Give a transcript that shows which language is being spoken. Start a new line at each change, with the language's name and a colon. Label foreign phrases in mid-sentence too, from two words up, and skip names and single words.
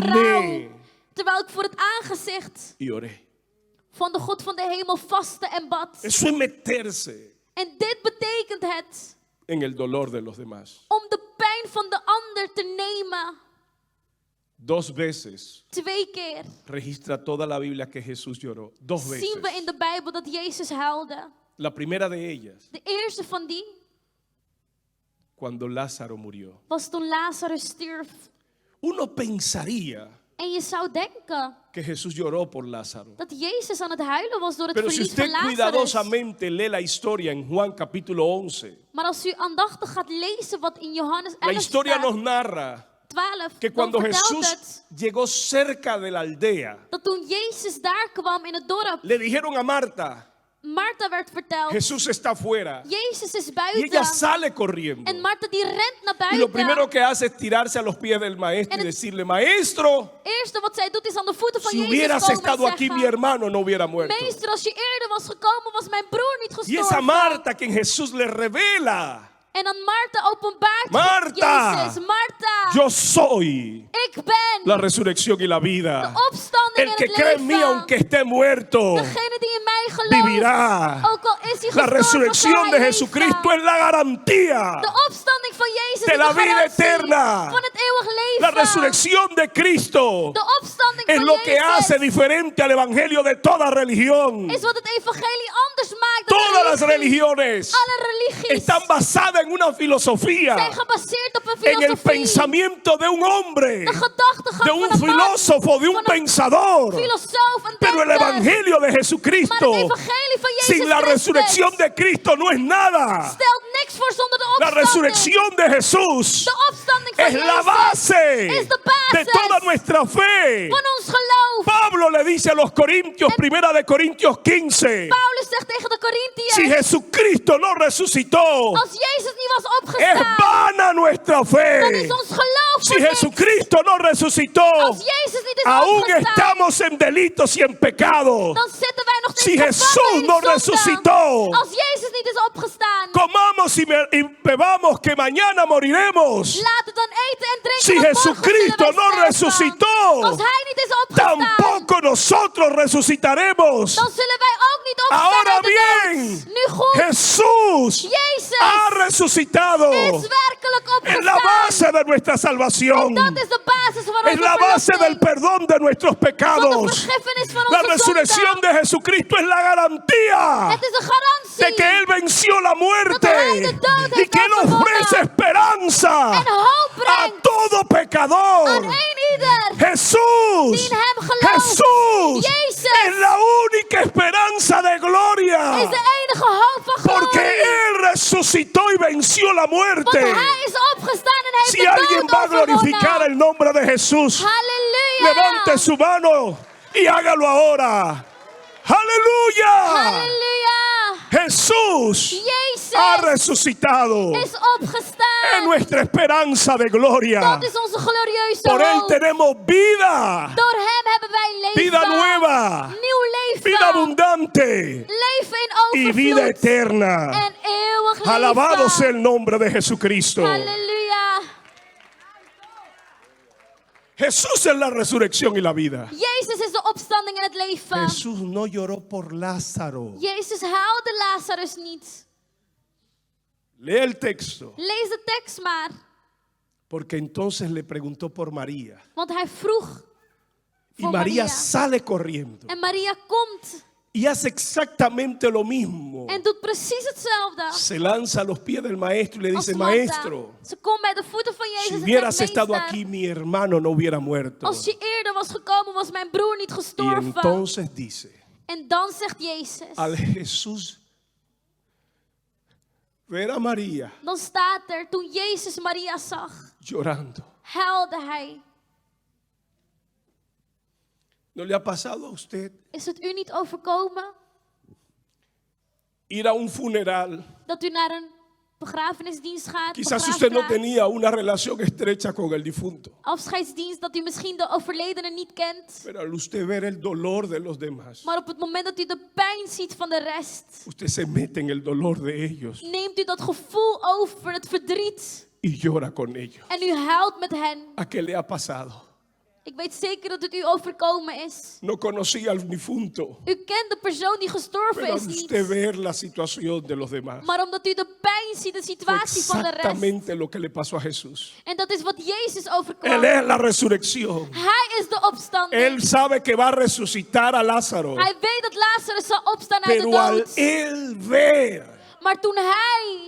Spanish: Ayuné.
Dutch: rouw. Terwijl ik voor het aangezicht
Spanish: y oré.
Dutch: van de God van de hemel vastte en bad.
Spanish: Eso es meterse
Dutch: En dit betekent het
Spanish: en el dolor de los demás.
Dutch: om de pijn van de ander te nemen.
Spanish: 2 veces
Dutch: 2 keer
Spanish: registra toda la Biblia que Jesús lloró. 2 veces.
Dutch: zien we in de Bijbel dat Jezus huilde.
Spanish: La primera de ellas,
Dutch: De eerste van die
Spanish: cuando Lázaro murió.
Dutch: was toen Lazarus stierf.
Spanish: Uno pensaría
Dutch: En je zou denken
Spanish: que Jesús lloró por Lázaro.
Dutch: dat Jezus aan het huilen was door het
Spanish: Pero si
Dutch: verlies van
Spanish: usted
Dutch: Lazarus.
Spanish: cuidadosamente lee la historia en Juan capítulo 11,
Dutch: Maar als u aandachtig gaat lezen wat in Johannes
Spanish: la
Dutch: 11
Spanish: historia
Dutch: staat,
Spanish: nos narra 12, que
Dutch: dan
Spanish: cuando
Dutch: vertelt
Spanish: Jesús
Dutch: het
Spanish: llegó cerca de la aldea,
Dutch: dat toen Jezus daar kwam in het dorp,
Spanish: le dijeron a Marta,
Dutch: Martha werd verteld,
Spanish: Jesús está afuera.
Dutch: Jezus is
Spanish: Y
Dutch: buiten.
Spanish: ella sale corriendo.
Dutch: En Martha die rent naar
Spanish: Y
Dutch: buiten.
Spanish: lo primero que hace es tirarse a los pies del maestro y decirle, maestro,
Dutch: Eerste wat zij doet is aan de voeten van
Spanish: si
Dutch: Jezus
Spanish: hubieras
Dutch: komen
Spanish: estado
Dutch: en
Spanish: aquí, mi
Dutch: zeggen,
Spanish: hermano no hubiera muerto.
Dutch: Meester, als je eerder was gekomen, was mijn broer niet
Spanish: Y esa
Dutch: gestorven.
Spanish: Marta, quien Jesús le revela,
Dutch: En dan Martha openbaart
Spanish: Marta,
Dutch: Jezus, Martha,
Spanish: yo soy
Dutch: ik ben
Spanish: la resurrección y la vida.
Dutch: de opstanding
Spanish: El
Dutch: en
Spanish: que
Dutch: het
Spanish: cree en mí,
Dutch: leven.
Spanish: aunque esté muerto,
Dutch: Degene die in mij gelooft,
Spanish: vivirá.
Dutch: ook al is hij
Spanish: La
Dutch: gestorven,
Spanish: resurrección
Dutch: zal
Spanish: de
Dutch: hij
Spanish: Jesucristo
Dutch: leven.
Spanish: es la garantía.
Dutch: De opstanding van Jezus
Spanish: de
Dutch: is
Spanish: la
Dutch: de
Spanish: vida
Dutch: garantie
Spanish: eterna.
Dutch: van het eeuwig leven.
Spanish: La resurrección de Cristo
Dutch: De opstanding opstanding
Spanish: es
Dutch: van
Spanish: lo que
Dutch: Jezus
Spanish: hace diferente al evangelio de toda religión.
Dutch: is wat het evangelie anders maakt dan
Spanish: Todas las
Dutch: religie.
Spanish: religiones
Dutch: Alle religies
Spanish: están basadas en una filosofía,
Dutch: zijn gebaseerd op een
Spanish: en el
Dutch: filosofie.
Spanish: pensamiento de un hombre,
Dutch: De gedachtegang
Spanish: de
Dutch: van
Spanish: un
Dutch: een man,
Spanish: filósofo, de un
Dutch: van een
Spanish: pensador.
Dutch: filosoof, een
Spanish: Pero el
Dutch: denker.
Spanish: evangelio de
Dutch: Maar het
Spanish: Jesucristo,
Dutch: evangelie van Jezus
Spanish: sin la
Dutch: Christus
Spanish: resurrección de Cristo, no es nada.
Dutch: stelt niks voor zonder de
Spanish: La
Dutch: opstanding.
Spanish: resurrección de Jesús
Dutch: De opstanding van
Spanish: es la
Dutch: Jezus
Spanish: base
Dutch: is de
Spanish: de
Dutch: basis
Spanish: toda nuestra fe.
Dutch: van ons geloof.
Spanish: Pablo le dice a los Corintios, primera de Corintios 15,
Dutch: Paulus zegt tegen de Corinthiërs,
Spanish: si Jesucristo no resucitó,
Dutch: als Jezus niet was
Spanish: es
Dutch: opgestaan,
Spanish: vana nuestra
Dutch: dan
Spanish: fe.
Dutch: is ons geloof
Spanish: Si
Dutch: voor niks.
Spanish: Jesucristo no resucitó,
Dutch: Als Jezus niet is
Spanish: aún
Dutch: opgestaan,
Spanish: estamos en delitos y en pecados.
Dutch: dan zitten wij nog
Spanish: Si
Dutch: steeds
Spanish: Jesús
Dutch: gevangen in
Spanish: no
Dutch: zonde.
Spanish: resucitó,
Dutch: Als Jezus niet is opgestaan,
Spanish: comamos y bebamos que mañana moriremos.
Dutch: laat het dan eten en drinken,
Spanish: Si
Dutch: want morgen
Spanish: Jesucristo
Dutch: zullen wij
Spanish: no
Dutch: sterven.
Spanish: resucitó,
Dutch: Als Hij niet is opgestaan,
Spanish: tampoco nosotros resucitaremos.
Dutch: dan zullen wij ook niet opstaan
Spanish: Ahora
Dutch: uit de
Spanish: bien,
Dutch: dood. Nu goed,
Spanish: Jesús
Dutch: Jezus
Spanish: ha resucitado.
Dutch: is werkelijk
Spanish: Es la
Dutch: opgestaan.
Spanish: base de nuestra salvación.
Dutch: Dat is de basis van
Spanish: Es
Dutch: onze
Spanish: la base del
Dutch: verlossing,
Spanish: perdón de nuestros
Dutch: van de
Spanish: pecados.
Dutch: vergiffenis van
Spanish: La
Dutch: onze
Spanish: resurrección
Dutch: zonde.
Spanish: de Jesucristo es la garantía
Dutch: Het is een garantie
Spanish: de que Él venció la muerte
Dutch: Dat Hij de dood
Spanish: y
Dutch: heeft
Spanish: que Él
Dutch: overwonnen.
Spanish: ofrece esperanza
Dutch: en hoop
Spanish: a
Dutch: brengt
Spanish: todo pecador.
Dutch: aan ieder
Spanish: Jesús,
Dutch: die in hem gelooft.
Spanish: Jesús
Dutch: Jezus
Spanish: es la única esperanza de gloria,
Dutch: is de enige hoop van
Spanish: porque
Dutch: glorie.
Spanish: Él resucitó y venció la
Dutch: Want
Spanish: muerte.
Dutch: Hij is opgestaan en heeft
Spanish: Si
Dutch: de
Spanish: alguien
Dutch: dood
Spanish: va a glorificar
Dutch: overwonnen.
Spanish: el nombre de Jesús,
Dutch: Halleluja.
Spanish: levante su mano y hágalo ahora. Aleluya.
Dutch: Halleluja.
Spanish: Jesús
Dutch: Jezus
Spanish: ha resucitado.
Dutch: is
Spanish: Es
Dutch: opgestaan.
Spanish: nuestra esperanza de gloria.
Dutch: Dat is onze glorieuze
Spanish: Por Él
Dutch: hoop.
Spanish: tenemos vida,
Dutch: Door hem hebben wij leven.
Spanish: vida nueva,
Dutch: Nieuw leven.
Spanish: vida abundante
Dutch: Leven in
Spanish: y vida
Dutch: overvloed.
Spanish: eterna.
Dutch: En eeuwig
Spanish: Alabado
Dutch: leven.
Spanish: sea el nombre de Jesucristo.
Dutch: Halleluja.
Spanish: Jesús es la resurrección y la vida.
Dutch: Jezus is de opstanding en het leven.
Spanish: Jesús no lloró por Lázaro.
Dutch: Jezus huilde Lazarus niet.
Spanish: Lee el texto.
Dutch: Lees de tekst maar.
Spanish: Porque entonces le preguntó por María.
Dutch: Want hij vroeg
Spanish: Y
Dutch: voor
Spanish: María
Dutch: Maria.
Spanish: sale corriendo.
Dutch: En Maria komt
Spanish: Y hace exactamente lo mismo.
Dutch: en doet precies hetzelfde.
Spanish: Se lanza a los pies del maestro y le
Dutch: Als
Spanish: dice,
Dutch: Martha.
Spanish: maestro,
Dutch: Ze komt bij de voeten van Jezus
Spanish: si
Dutch: en
Spanish: hubieras
Dutch: zegt,
Spanish: estado
Dutch: "Meester,
Spanish: aquí, mi hermano no hubiera muerto.
Dutch: als je eerder was gekomen, was mijn broer niet
Spanish: Y
Dutch: gestorven."
Spanish: entonces dice,
Dutch: En dan zegt Jezus,
Spanish: al Jesús ver a María
Dutch: dan staat er, toen Jezus Maria zag,
Spanish: llorando.
Dutch: huilde hij.
Spanish: ¿No le ha pasado a usted
Dutch: Is het u niet overkomen
Spanish: ir a un funeral?
Dutch: dat u naar een begrafenisdienst gaat,
Spanish: Quizás usted no
Dutch: begraafplaats,
Spanish: tenía una relación estrecha con el difunto,
Dutch: afscheidsdienst, dat u misschien de overledene niet kent.
Spanish: pero al usted ver el dolor de los demás,
Dutch: Maar op het moment dat u de pijn ziet van de rest,
Spanish: usted se mete en el dolor de ellos
Dutch: neemt u dat gevoel over, het verdriet.
Spanish: y llora con ellos.
Dutch: En u huilt met hen.
Spanish: ¿A qué le ha pasado?
Dutch: Ik weet zeker dat het u overkomen is.
Spanish: No conocía al difunto,
Dutch: U kent de persoon die gestorven
Spanish: pero
Dutch: is
Spanish: al
Dutch: niet.
Spanish: usted ver la situación de los demás,
Dutch: Maar omdat u de pijn ziet, de
Spanish: fue
Dutch: situatie van de rest.
Spanish: exactamente lo que le pasó a Jesús.
Dutch: En dat is wat Jezus
Spanish: Él
Dutch: overkwam.
Spanish: es la resurrección.
Dutch: Hij is de opstanding.
Spanish: Él sabe que va a resucitar a Lázaro,
Dutch: Hij weet dat Lazarus zal opstaan uit de
Spanish: pero al
Dutch: dood.
Spanish: él ver
Dutch: Maar toen hij